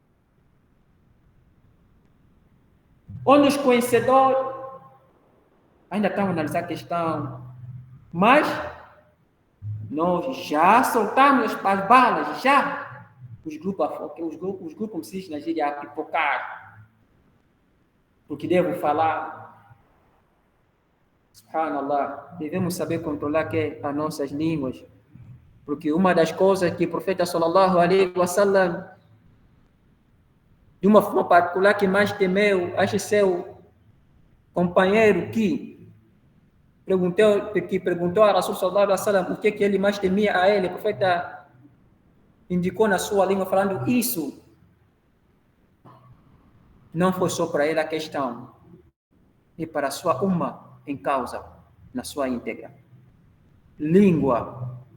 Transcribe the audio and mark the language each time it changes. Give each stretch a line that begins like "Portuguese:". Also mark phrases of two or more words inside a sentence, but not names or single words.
Portuguese: Onde os conhecedores ainda estão a analisar a questão, mas nós já soltamos as balas, já. Os grupos como se diz na gíria, a pipocar. Porque devo falar. Subhanallah, devemos saber controlar as nossas línguas. Porque uma das coisas que o profeta
Arabic: صلى الله عليه وسلم,
Portuguese: de uma forma particular, que mais temeu, acho seu companheiro que perguntou a
Arabic: رسول صلى الله عليه وسلم
Portuguese: o que ele mais temia a ele, o profeta indicou na sua língua falando isso. Não foi só para ele a questão, e para a sua umma em causa, na sua íntegra. Língua.